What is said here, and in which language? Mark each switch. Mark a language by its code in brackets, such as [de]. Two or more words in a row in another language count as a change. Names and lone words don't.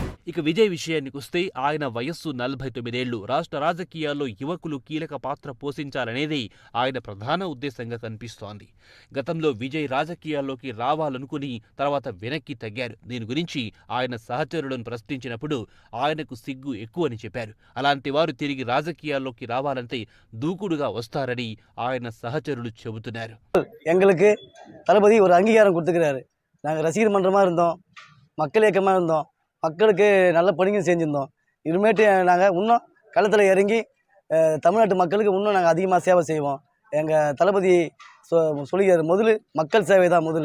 [te] ఇక విజయ్ విషయానికొస్తే ఆయన వయస్సు 49 ఏళ్లు. రాష్ట్ర రాజకీయాల్లో యువకులు కీలక పాత్ర పోషించాలనేది ఆయన ప్రధాన ఉద్దేశంగా కనిపిస్తోంది. గతంలో విజయ్ రాజకీయాల్లోకి రావాలనుకుని తర్వాత వెనక్కి తగ్గారు. దీని గురించి ఆయన సహచరులను ప్రశ్నించినప్పుడు ఆయనకు సిగ్గు ఎక్కువని చెప్పారు. అలాంటి వారు తిరిగి రాజకీయాల్లోకి రావాలంటే దూకుడుగా వస్తారని ఆయన సహచరులు చెబుతున్నారు. [ta] எங்களுக்கு தளபதி ஒரு அங்கீகாரம் கொடுத்துக்கிறாரு. நாங்கள் ரசிகர் மன்றமாக இருந்தோம், மக்கள் இயக்கமாக இருந்தோம், மக்களுக்கு நல்ல பணிகள் செஞ்சுருந்தோம். இனிமேட்டு நாங்கள் இன்னும் களத்தில் இறங்கி தமிழ்நாட்டு மக்களுக்கு இன்னும் நாங்கள் அதிகமாக சேவை செய்வோம். எங்கள் தளபதி சொல்லிக்கிறார், முதல் மக்கள் சேவை தான் முதல்.